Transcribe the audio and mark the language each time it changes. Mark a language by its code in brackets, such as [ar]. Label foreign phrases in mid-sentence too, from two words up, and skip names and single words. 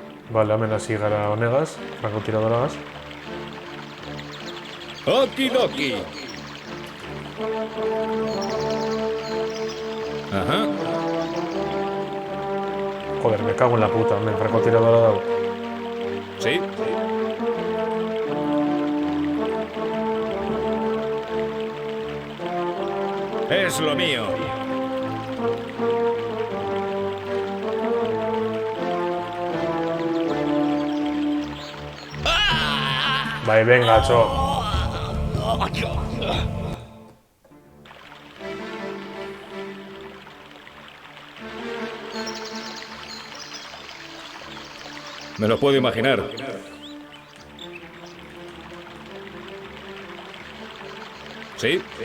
[eu] Vale, hemen hasi gara honegaz, frankotiradoregaz. Okidoki. Ajá. [es] Joder, me cago en la puta, [eu] hemen frankotiradora dago. [es] Sí. Es lo mío. [eu] Bai, venga, txo. [es] Me lo puedo imaginar. ¿Sí?